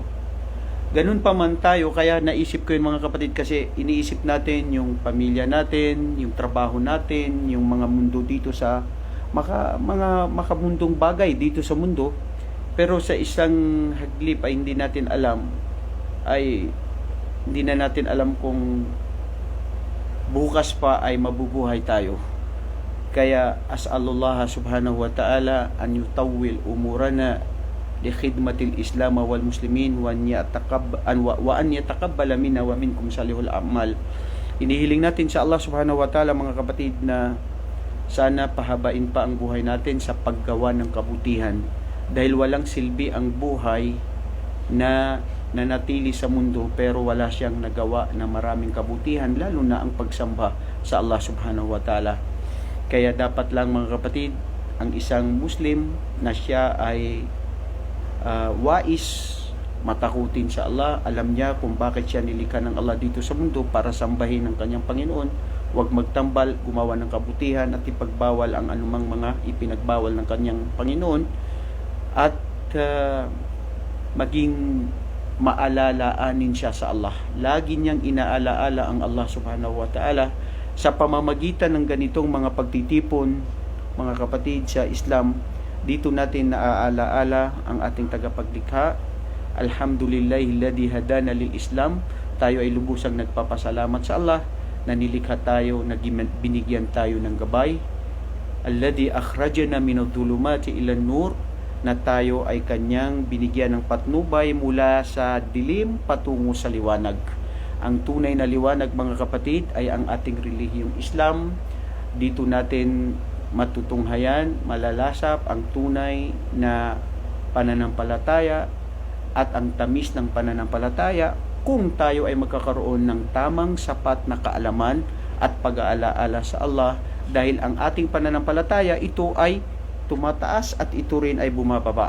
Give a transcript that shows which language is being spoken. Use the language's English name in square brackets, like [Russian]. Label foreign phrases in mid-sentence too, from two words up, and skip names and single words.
[Filipino] Ganun pa man tayo, kaya naisip ko yun mga kapatid, kasi iniisip natin yung pamilya natin, yung trabaho natin, yung mga mundo dito sa mga makamundong bagay dito sa mundo, pero sa isang haglip ay hindi natin alam kung bukas pa ay mabubuhay tayo. [Arabic] Kaya أسأل الله سبحانه وتعالى أن يطول أعمارنا لخدمة الإسلام والمسلمين وأن يتقبل منا ومنكم صالح الأعمال. [Filipino] Inihiling natin sa Allah [Arabic] سبحانه وتعالى, [Filipino] mga kapatid, na sana pahabain pa ang buhay natin sa paggawa ng kabutihan, dahil walang silbi ang buhay na nanatili sa mundo pero wala siyang nagawa na maraming kabutihan, lalo na ang pagsamba sa Allah [Arabic] سبحانه وتعالى. [Filipino] Kaya dapat lang, mga kapatid, ang isang Muslim na siya ay wais, matakutin sa Allah, alam niya kung bakit siya nilikha ng Allah dito sa mundo, para sambahin ang kanyang Panginoon. Huwag magtambal, gumawa ng kabutihan at ipagbawal ang anumang mga ipinagbawal ng kanyang Panginoon, at maging maalaalaanin siya sa Allah. Lagi niyang inaalaala ang Allah [Arabic] سبحانه وتعالى [Filipino] sa pamamagitan ng ganitong mga pagtitipon, mga kapatid, sa Islam. Dito natin naaalaala ang ating tagapaglikha. [Arabic] الحمد لله الذي هدانا للإسلام. [Filipino] Tayo ay lubusang nagpapasalamat sa Allah na nilikha tayo, na binigyan tayo ng gabay. [Arabic] الذي أخرجنا من الظلمات إلى النور, [Filipino] na tayo ay kanyang binigyan ng patnubay mula sa dilim patungo sa liwanag. Ang tunay na liwanag, mga kapatid, ay ang ating relihiyong Islam. Dito natin matutunghayan, malalasap ang tunay na pananampalataya at ang tamis ng pananampalataya kung tayo ay magkakaroon ng tamang sapat na kaalaman at pag-aalaala sa Allah, dahil ang ating pananampalataya, ito ay tumataas at ito rin ay bumababa.